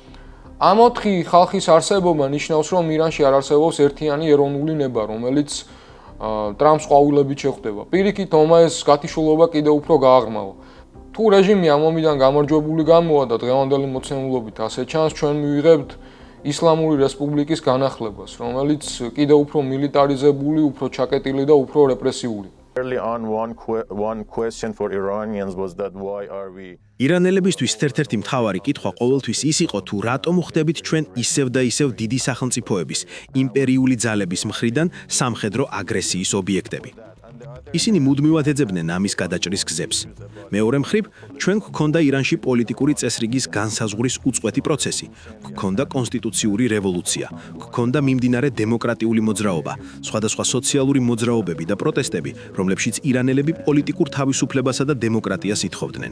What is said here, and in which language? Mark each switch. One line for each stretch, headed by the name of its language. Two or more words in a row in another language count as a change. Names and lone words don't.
Georgian: ამ ოთხი ხალხის არსებობა ნიშნავს, რომ ირანში არ არსებობს ერთიანი ეროვნული ნება, რომელიც ტრამპს ყვავილებით შეხვდება. პირიქით, ომმა ეს გათიშულობა კიდევ უფრო გააღრმავა. თუ რეჟიმი ამ ომიდან გამარჯვებული გამოვა და დღევანდელი მოცემულობით ასე ჩანს, ჩვენ მივიღებთ ისლამური რესპუბლიკის განახლებას, რომელიც კიდევ უფრო მილიტარიზებული, უფრო ჩაკეტილი და უფრო რეპრესიული.
English: Early on, one question for Iranians was that why are we
Georgian: ირანელებისთვის ერთ-ერთი მთავარი კითხვა ყოველთვის ის იყო, თუ რატომ ვხდებით ჩვენ ისევ და ისევ დიდი სახელმწიფოების, იმპერიული ძალების მხრიდან სამხედრო აგრესიის ობიექტები. ისინი მუდმივად ეძებდნენ ამის გადაჭრის გზებს. მეორე მხრივ, ჩვენ გვქონდა ირანში პოლიტიკური წესრიგის განსაზღვრის უწყვეტი პროცესი, გვქონდა კონსტიტუციური რევოლუცია, გვქონდა მიმდინარე დემოკრატიული მოძრაობა, სხვადასხვა სოციალური მოძრაობები და პროტესტები, რომლებშიც ირანელები პოლიტიკურ თავისუფლებასა და დემოკრატიას ითხოვდნენ.